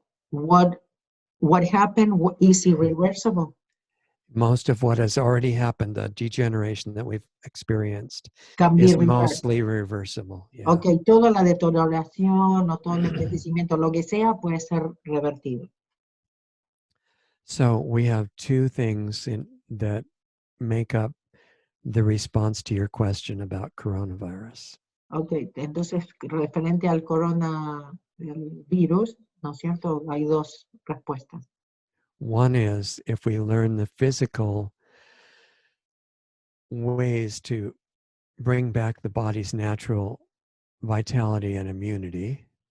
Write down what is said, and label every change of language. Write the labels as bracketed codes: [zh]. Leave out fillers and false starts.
[en] What happened is irreversible. Most of what has already happened, the degeneration that we've experienced, [es] Cambiar, [en] is mostly reversible. Yeah. [es] Ok, toda la deterioración o todo el envejecimiento, lo que sea, puede ser revertido. [en] So we have two things that make up the response to your question about coronavirus. [es] Ok, entonces referente al coronavirus, ¿no es cierto? Hay dos respuestas. [en] One is if we learn the physical ways to bring back the body's natural vitality and immunity,